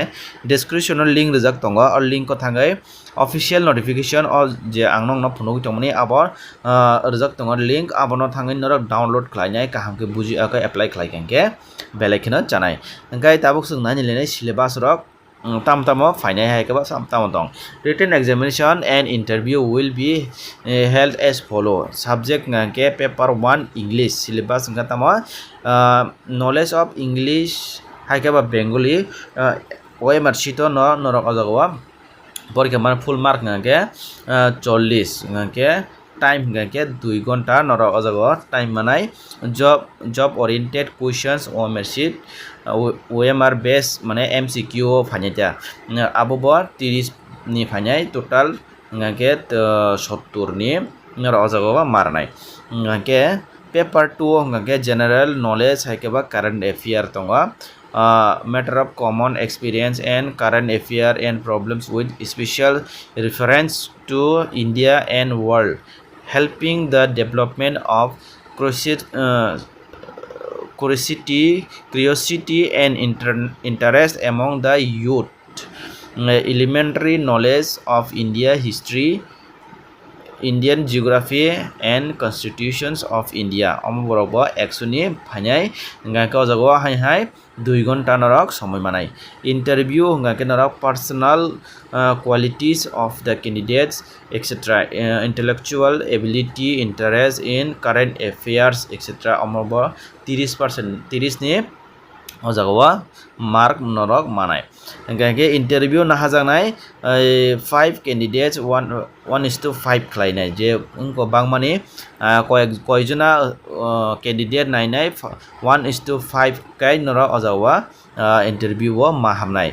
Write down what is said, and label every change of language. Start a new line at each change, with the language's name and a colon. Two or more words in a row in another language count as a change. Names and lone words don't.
Kok Borok: description link rijak tongo or link ko thangai
English: official notification
Kok Borok: or je angnong no phunuk tongmani abo rijak tongo link abono thangai norok download khlainai kahamke buji akai apply khlaikangke belekina janai ngai tabuk sung nani lenai syllabus rok tamtamo fainai haikaba samtamo tong
English: written examination and interview will be held as follow subject
Kok Borok: ngake
English: paper 1 English syllabus
Kok Borok: ngatamo
English: knowledge of English
Kok Borok: haikaba Bengali
English: OMR sheet
Kok Borok: no norok ojagwa porikha man
English: full mark
Kok Borok: ngake 40 ngake time ngake 2 ঘন্টা nora ojago time manai
English: job oriented questions OMR sheet OMR
Kok Borok: base mane MCQ phainita abobo 30 ni phainai total ngake 70 ni nora ojago marnai ngake paper 2 ngake
English: general knowledge haikeba current affair tonga matter of common experience and current affair and problems with special reference to India and world helping the development of curiosity and interest among the youth. Elementary knowledge of India history, Indian geography and constitutions of India.
Kok Borok: Omborogbo 100 ni phainai hingga ke o jago hai 2 ঘন্টা norok সময় manai.
English: Interview
Kok Borok: hingga ke norok
English: personal qualities of the candidates etc. Intellectual ability, interest in current affairs etc.
Kok Borok: Omborogbo 30% ni o jago mark norok manai. Hingga ke interview nahajangnai 5 candidates 1:5 khlainai je unko bangmani koijona candidate nainai 1:5 kai norok o jago interview o mahamnai.